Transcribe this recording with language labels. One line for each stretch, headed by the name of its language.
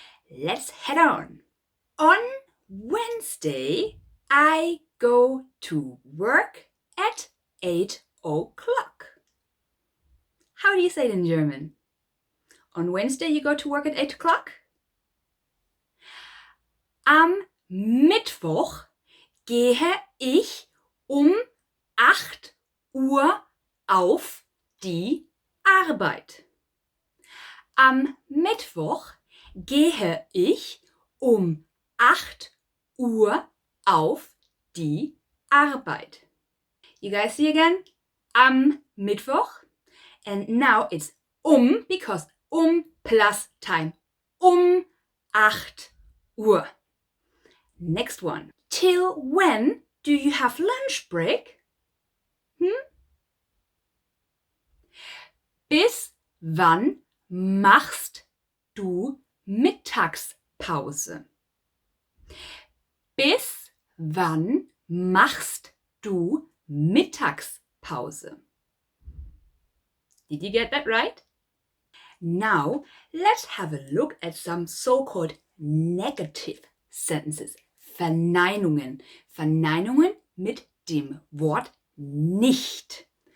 English: Let's head on. On Wednesday, I go to work at 8 o'clock. How do you say it in German? On Wednesday, you go to work at 8 o'clock?
German: Am Mittwoch gehe ich 8 Uhr auf die Arbeit. Am Mittwoch gehe um 8 Uhr auf die Arbeit.
English: You guys see again?
German: Am Mittwoch.
English: And now it's because plus time.
German: 8 Uhr.
English: Next one. Till when do you have lunch break?
German: Bis wann machst du Mittagspause? Bis wann machst du Mittagspause?
English: Did you get that right? Now, let's have a look at some so-called negative sentences.
German: Verneinungen. Verneinungen mit dem Wort nicht.